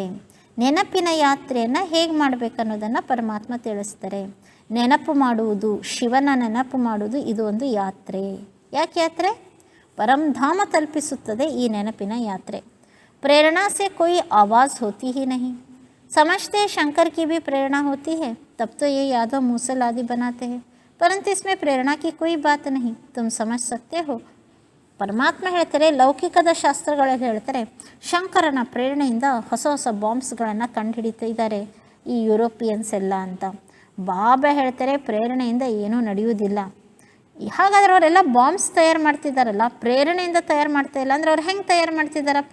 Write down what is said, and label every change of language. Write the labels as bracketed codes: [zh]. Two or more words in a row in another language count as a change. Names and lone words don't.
[kn] ನೆನಪಿನ ಯಾತ್ರೆಯನ್ನು ಹೇಗೆ ಮಾಡಬೇಕನ್ನೋದನ್ನು ಪರಮಾತ್ಮ ತಿಳಿಸ್ತಾರೆ. ನೆನಪು ಮಾಡುವುದು, ಶಿವನ ನೆನಪು ಮಾಡುವುದು, ಇದು ಒಂದು ಯಾತ್ರೆ. ಯಾಕೆ ಯಾತ್ರೆ? ಪರಂಧಾಮ ತಲುಪಿಸುತ್ತದೆ ಈ ನೆನಪಿನ ಯಾತ್ರೆ. [hi] प्रेरणा से कोई आवाज़ होती ही नहीं. समझते हैं शंकर की भी प्रेरणा होती है, तब तो ये यादव मूसल आदि बनाते हैं, परंतु इसमें प्रेरणा की कोई बात नहीं, तुम समझ सकते हो. [kn] ಪರಮಾತ್ಮ ಹೇಳ್ತಾರೆ, ಲೌಕಿಕದ ಶಾಸ್ತ್ರಗಳಲ್ಲಿ ಹೇಳ್ತಾರೆ, ಶಂಕರನ ಪ್ರೇರಣೆಯಿಂದ ಹೊಸ ಹೊಸ ಬಾಂಬ್ಸ್ಗಳನ್ನು ಕಂಡುಹಿಡಿತಿದ್ದಾರೆ ಈ ಯುರೋಪಿಯನ್ಸ್ ಎಲ್ಲ ಅಂತ. ಬಾಬಾ ಹೇಳ್ತಾರೆ, ಪ್ರೇರಣೆಯಿಂದ ಏನೂ ನಡೆಯುವುದಿಲ್ಲ. ಹಾಗಾದ್ರೆ ಅವರೆಲ್ಲ ಬಾಂಬ್ಸ್ ತಯಾರು ಮಾಡ್ತಿದ್ದಾರಲ್ಲ, ಪ್ರೇರಣೆಯಿಂದ ತಯಾರು ಮಾಡ್ತಾ ಇಲ್ಲ ಅಂದರೆ ಅವ್ರು ಹೆಂಗೆ ತಯಾರು ಮಾಡ್ತಿದ್ದಾರಪ್ಪ?